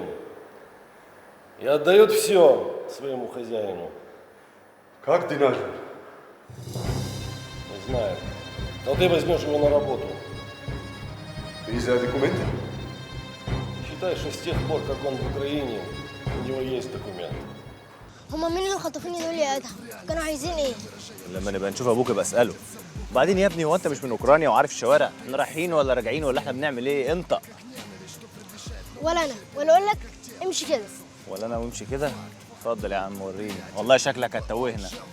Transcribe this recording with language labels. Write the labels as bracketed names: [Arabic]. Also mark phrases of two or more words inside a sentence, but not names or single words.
[Russian] И отдает все своему хозяину. Как динажер? Не знаю. Но ты возьмешь его на работу. Из-за документов? Считай, что с тех пор, как он в Украине, у него есть документы. [Arabic] هما مين اللي خطفوني دول يا ادهم؟ كانوا عايزين ايه؟ لما نبقى نشوف ابوك يبقى اساله. وبعدين يا ابني هو انت مش من اوكرانيا وعارف الشوارع؟ احنا رايحين ولا راجعين ولا احنا بنعمل ايه؟ انطق. ولا انا ولا اقول لك امشي كده. ولا انا وامشي كده؟ اتفضل يا عم وريني. والله شكلك هتتوهنا.